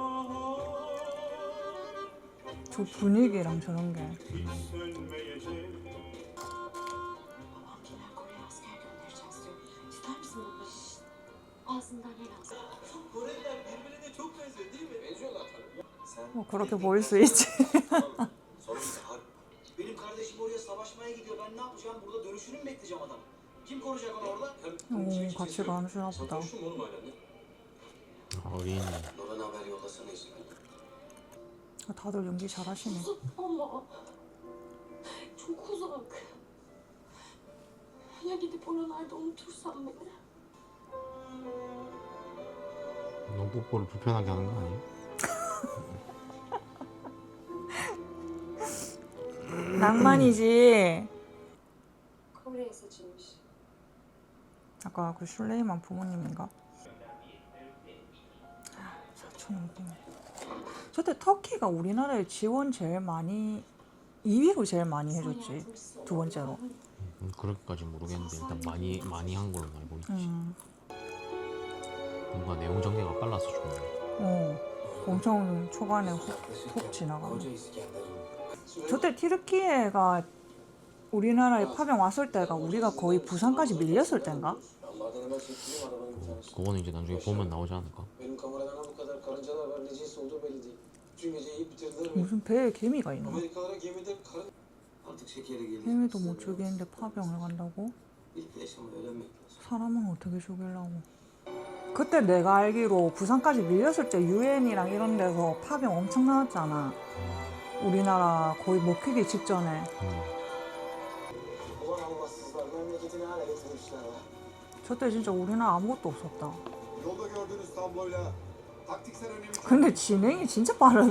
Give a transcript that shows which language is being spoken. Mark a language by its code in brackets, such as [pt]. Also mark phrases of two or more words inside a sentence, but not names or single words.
[ko] 저 분위기랑 저런 게. 뭐 그렇게 보일 수 있지. [tr] Benim kardeşim oraya savaşmaya gidiyor. Ben ne yapacağım? Burada dönüşünü mü bekleyeceğim adam? Kim koruyacak onu orada? [ko] 같이 가주나 보다. 어린. [tr] Nurhan haber yollasana işte. [ko] 다들 연기 잘하시네. [tr] Ama çok uzak. Ya gidip oralarda unutursam beni? [ko] 너 뽀뽀를 불편하게 하는 거 아니야? 낭만이지. [tr] Kore'ye seçilmiş. [ko] 아까 그 슐레이만 부모님인가? 4,500원. 저때 터키가 우리나라에 지원 제일 많이 2위로 제일 많이 해줬지. 두 번째로. 그렇게까지 모르겠는데 일단 많이 한 걸로 알고 있지. 뭔가 내용 전개가 빨라서 좋네. 엄청 초반에 훅 지나가. 저때 티르키예가 우리나라에 파병 왔을 때가 우리가 거의 부산까지 밀렸을 때인가? 그거는 이제 나중에 보면 나오지 않을까? 무슨 배에 개미가 있나? [tr] Artık şekeri gelir. [ko] 개미도 못 죽이는데 파병을 간다고? [tr] İlk yaşamayı öğrenmek lazım. [ko] 사람은 어떻게 죽이려고? 그때 내가 알기로 부산까지 밀렸을 때 유엔이랑 이런 데서 파병 엄청 나왔잖아. 우리나라 거의 먹히기 직전에. [tr] Ulan Allahsızlar memleketini hale getirmişler ha. [ko] 저때 진짜 우리나라 아무것도 없었다. [tr] Yolda gördüğünüz tabloyla taktiksel önemi [ko] 근데 진행이 진짜 빠르다.